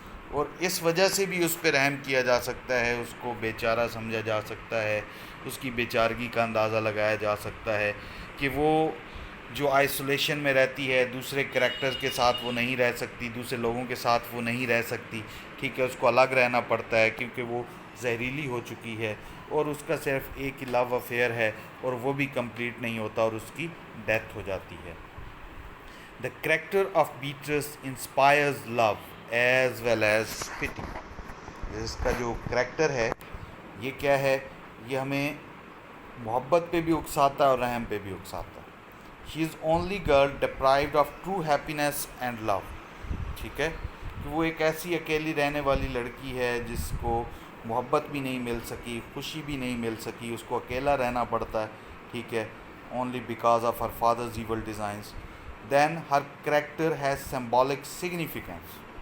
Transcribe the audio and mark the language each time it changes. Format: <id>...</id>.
<ur>اور اس وجہ سے بھی اس پہ رحم کیا جا سکتا ہے, اس کو بیچارہ سمجھا جا سکتا ہے, اس کی بیچارگی کا اندازہ لگایا جا سکتا ہے کہ وہ جو آئسولیشن میں رہتی ہے, دوسرے کریکٹرز کے ساتھ وہ نہیں رہ سکتی, دوسرے لوگوں کے ساتھ وہ نہیں رہ سکتی, ٹھیک ہے, اس کو الگ رہنا پڑتا ہے کیونکہ وہ زہریلی ہو چکی ہے, اور اس کا صرف ایک ہی لو افیئر ہے اور وہ بھی کمپلیٹ نہیں ہوتا اور اس کی ڈیتھ ہو جاتی ہے.</ur> <en>The character of Beatrice inspires love as well as pity.</en> <ur>اس کا جو کریکٹر ہے یہ کیا ہے, یہ ہمیں محبت پہ بھی اکساتا ہے اور رحم پہ بھی اکساتا ہے.</ur> <en>She is only girl deprived of true happiness and love.</en> <ur>ٹھیک ہے, کہ وہ ایک ایسی اکیلی رہنے والی لڑکی ہے جس کو محبت بھی نہیں مل سکی, خوشی بھی نہیں مل سکی, اس کو اکیلا رہنا پڑتا ہے, ٹھیک ہے,</ur> <en>Only because of her father's evil designs. Then her character has symbolic significance.</en>